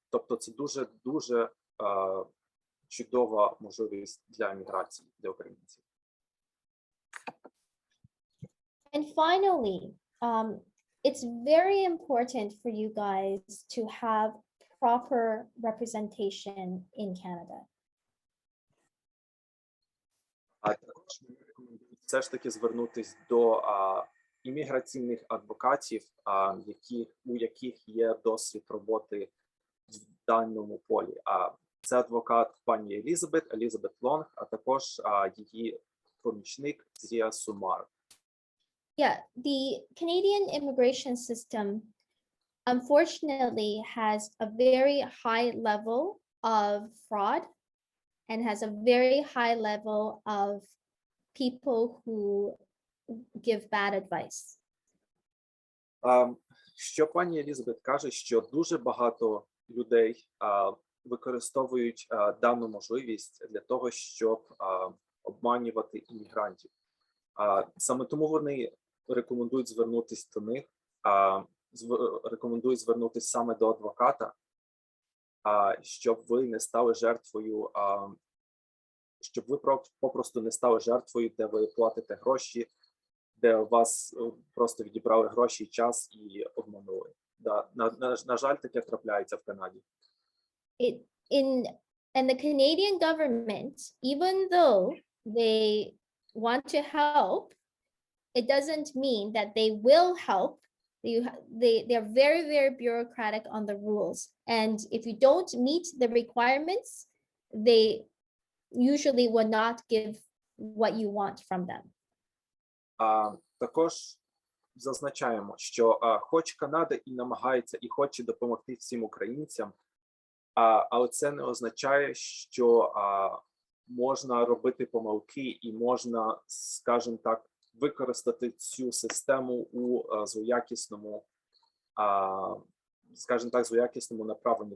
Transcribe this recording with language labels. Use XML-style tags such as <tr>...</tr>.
<uk>Тобто це дуже чудова можливість для імміграції, для українців.</uk> <en>And finally, it's very important for you guys to have proper representation in Canada.</en> <uk>Також ми рекомендуємо все ж таки звернутись до імміграційних адвокатів, у яких є досвід роботи в даному полі. Це адвокат пані Елізабет Лонг, а також її помічник Зія Сумар.</uk> <en>Yeah, the Canadian immigration system unfortunately has a very high level of fraud and has a very high level of people who give bad advice.</en> <uk>Що пані Елізабет каже, що дуже багато людей використовують дану можливість для того, щоб обманювати іммігрантів. Саме тому вони рекомендують звернутися до них, рекомендують звернутися саме до адвоката, щоб ви не стали жертвою щоб ви попросту не стали жертвою, де ви платите гроші, де у вас просто відібрали гроші і час і обманули. Да. На жаль, таке трапляється в Канаді.</uk> <en>And the Canadian government, even though they want to help, it doesn't mean that they will help. They're very, very bureaucratic on the rules. And if you don't meet the requirements, they usually will not give what you want from them.</en> <uk>Також зазначаємо, що хоч Канада і намагається, і хоче допомогти всім українцям, але це не означає, що можна робити помилки і можна, скажімо так, використати цю систему у злоякісному, скажімо так, злоякісному направленні.</uk>